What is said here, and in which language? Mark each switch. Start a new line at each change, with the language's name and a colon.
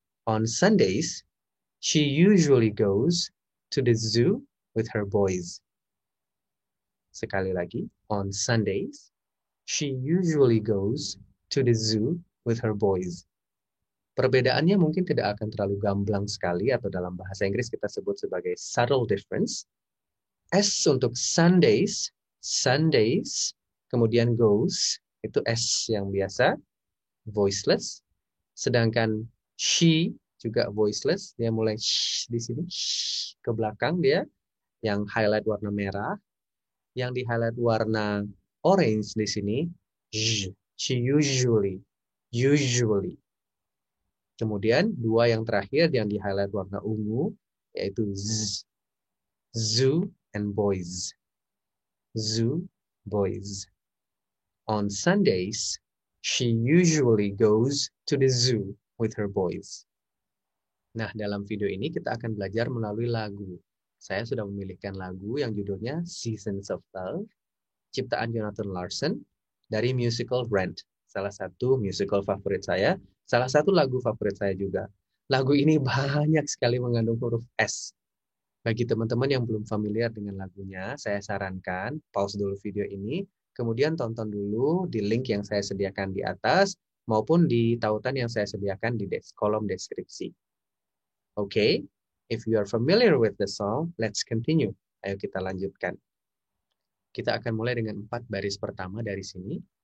English: On Sundays, she usually goes to the zoo with her boys.
Indonesian: Sekali lagi,
English: on Sundays, she usually goes to the zoo with her boys.
Indonesian: Perbedaannya mungkin tidak akan terlalu gamblang sekali atau dalam bahasa Inggris kita sebut sebagai
English: subtle difference.
Indonesian: S untuk Sundays, Sundays, kemudian goes, itu S yang biasa, voiceless. Sedangkan she juga voiceless, dia mulai sh di sini, sh, ke belakang dia, yang highlight warna merah, yang di highlight warna orange di sini, sh, she usually, usually. Kemudian dua yang terakhir yang di highlight warna ungu, yaitu z,
English: zoo and boys. Zoo, boys. On Sundays, she usually goes to the zoo with her boys.
Indonesian: Nah, dalam video ini kita akan belajar melalui lagu. Saya sudah memilihkan lagu yang judulnya Seasons of Love, ciptaan Jonathan Larson dari musical Rent. Salah satu musical favorit saya, salah satu lagu favorit saya juga. Lagu ini banyak sekali mengandung huruf S. Bagi teman-teman yang belum familiar dengan lagunya, saya sarankan pause dulu video ini, kemudian tonton dulu di link yang saya sediakan di atas, maupun di tautan yang saya sediakan di kolom deskripsi.
English: Oke, if you are familiar with the song, let's continue.
Indonesian: Ayo kita lanjutkan. Kita akan mulai dengan 4 baris pertama dari sini.